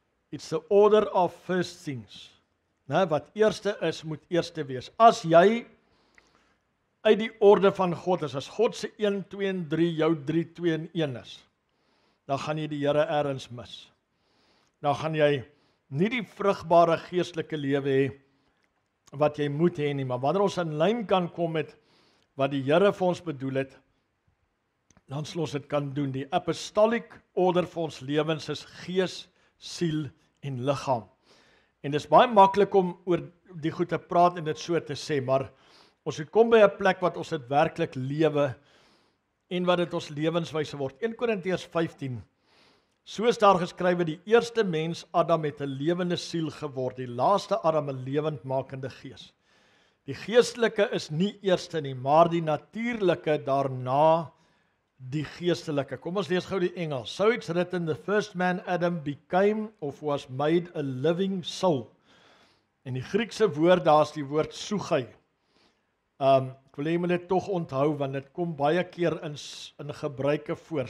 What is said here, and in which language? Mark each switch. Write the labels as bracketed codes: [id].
[en] It's the order of first things. [af] Nou, wat eerste is, moet eerste wees. As jy uit die orde van God is, as God se 1, 2 en 3 jou 3, 2 en 1 is, dan gaan jy die Here ergens mis. Dan gaan jy nie die vrugbare geestelike lewe hê wat jy moet hê nie, maar wanneer ons in lyn kan kom met wat die Here vir ons bedoel het, dan sal ons dit kan doen. Die apostolic order vir ons lewens is gees, siel en liggaam. En dis baie maklik om oor die goed te praat en dit so te sê, maar ons het kom by 'n plek wat ons dit werklik lewe en wat dit ons lewenswyse word. 1 Korintiërs 15. Soos daar geskrywe, die eerste mens Adam het 'n lewende siel geword, die laaste Adam 'n lewendmakende gees. Die geestelike is nie eerste nie, maar die natuurlike daarna die geestelike. Kom ons lees gou die Engels. [en] So it's written, the first man Adam became of was made a living soul. [af] En die Griekse woord, daar is die woord sugai. Ek wil hê jy moet dit tog onthou, want dit kom baie keer in gebruike voor.